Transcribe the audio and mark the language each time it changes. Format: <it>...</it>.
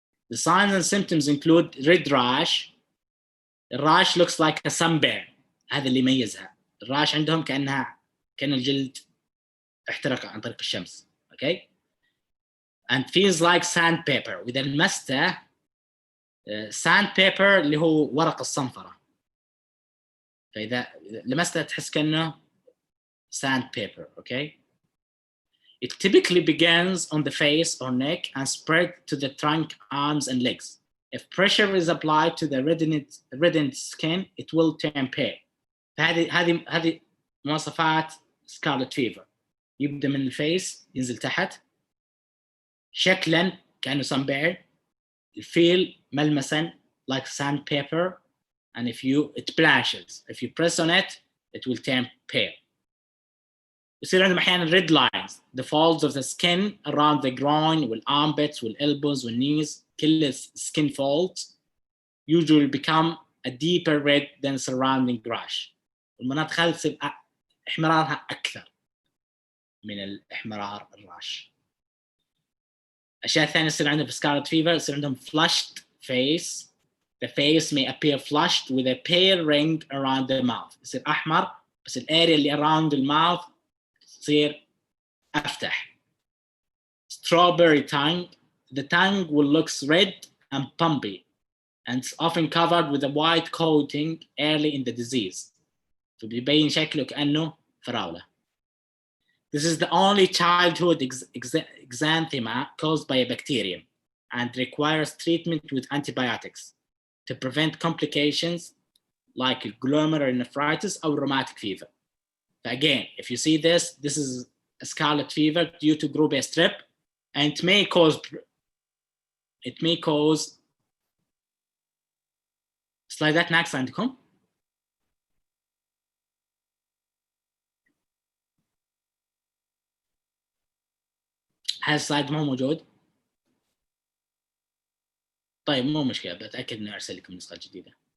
<en>The signs and symptoms include red rash. The rash looks like a sunburn.</en> <ar>هذا اللي يميزها. الراش عندهم كأن الجلد احترق عن طريق الشمس.</ar> <en>Okay? And feels like sandpaper.</en> <ar>وإذا لمسته sandpaper اللي هو ورق الصنفرة. فإذا لمسته تحس كأنه sandpaper.</ar> <en>Okay? It typically begins on the face or neck and spread to the trunk, arms, and legs. If pressure is applied to the reddened skin, it will turn pale.</en> <ar>هذه مواصفات scarlet fever. يبدأ من الفيس ينزل تحت، شكلاً كأنه sunburn، الفيل ملمساً</ar> <en>like sandpaper, and it blanches. If you press on it, it will turn pale.</en> <ar>يصير عندهم أحياناً</ar> <en>red lines, the folds of the skin around the groin والarmpits والelbows والknees. كل skin folds usually become a deeper red than surrounding rash.</en> <ar>والمناطق هذه تصير احمرارها أكثر من الاحمرار الراش. أشياء ثانية يصير عندهم في scarlet fever، يصير عندهم</ar> <en>flushed face. The face may appear flushed with a pale ring around the mouth.</en> <ar>يصير أحمر بس الاريا اللي</ar> <en>around the mouth</en> <ar>تصير أفتح.</ar> <en>Strawberry tongue. The tongue will look red and pumpy and it's often covered with a white coating early in the disease.</en> <ar>فبيبين شكله كأنه فراولة.</ar> <en>This is the only childhood exanthema caused by a bacterium and requires treatment with antibiotics to prevent complications like glomerulonephritis or rheumatic fever. So again, if you see this is a scarlet fever due to group A strep, and it may cause</en> <ar>سلايدات ناقصة عندكم؟ هذا السلايد مو موجود؟ طيب مو مشكلة، بتأكد إني أرسل لكم النسخة الجديدة.</ar>